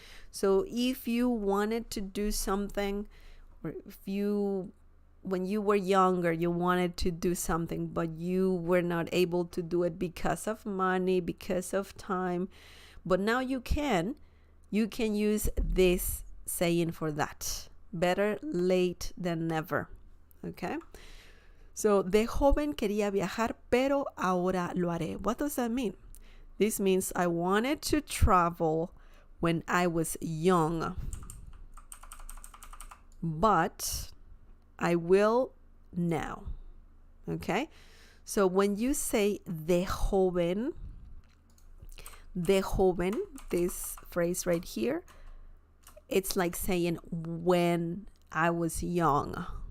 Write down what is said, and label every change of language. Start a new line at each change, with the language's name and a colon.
English: So if you wanted to do something, or when you were younger, you wanted to do something, but you were not able to do it because of money, because of time, but now you can use this saying for that. Better late than never. Okay?
Spanish: So, de joven quería viajar, pero ahora lo haré.
English: What does that mean? This means I wanted to travel when I was young, but I will now. Okay? So when you say
Spanish: de joven,
English: this phrase right here, it's like saying when I was young.